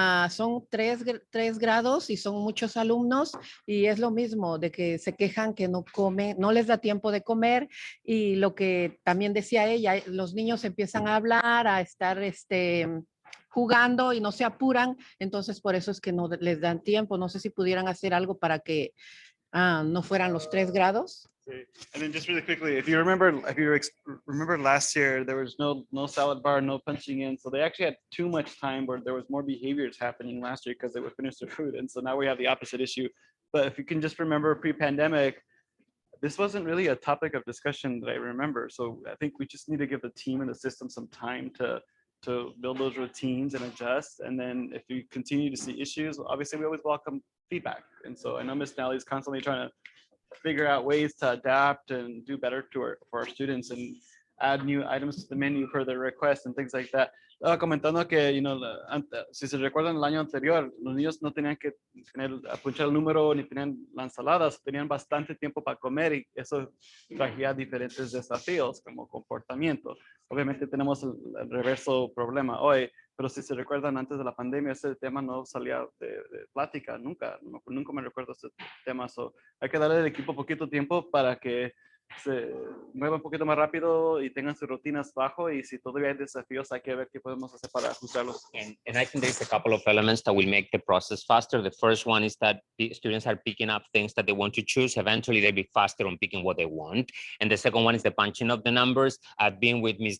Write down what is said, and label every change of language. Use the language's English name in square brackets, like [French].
[Spanish] Son tres grados y son muchos alumnos y es lo mismo de que se quejan que no comen, no les da tiempo de comer y lo que también decía ella, los niños empiezan a hablar, a estar jugando y no se apuran, entonces por eso es que no les dan tiempo. No sé si pudieran hacer algo para que no fueran los 3 grados. [English] And then just really quickly, if you remember last year, there was no salad bar, no punching in. So they actually had too much time where there was more behaviors happening last year because they would finish their food. And so now we have the opposite issue. But if you can just remember pre-pandemic, this wasn't really a topic of discussion that I remember. So I think we just need to give the team and the system some time to build those routines and adjust. And then if we continue to see issues, obviously we always welcome feedback. And so I know Ms. Nally is constantly trying to figure out ways to adapt and do better for our students and add new items to the menu per their request and things like that. [Spanish] Estaba comentando que, si se recuerdan el año anterior, los niños no tenían que punchar el número ni tenían las ensaladas, tenían bastante tiempo para comer y eso traía diferentes desafíos como comportamiento. Obviamente tenemos el reverso problema hoy, pero si se recuerdan antes de la pandemia, ese tema no salía de plática, nunca me recuerdo ese tema. So, hay que darle al equipo poquito tiempo para que se mueva un poquito más rápido y tengan sus rutinas bajo y si todavía hay desafíos hay que ver qué podemos hacer para ajustarlos. [English] And I think there's a couple of elements that will make the process faster. The first one is that the students are picking up things that they want to choose. Eventually they'll be faster on picking what they want. And the second one is the punching of the numbers. I've been with Ms.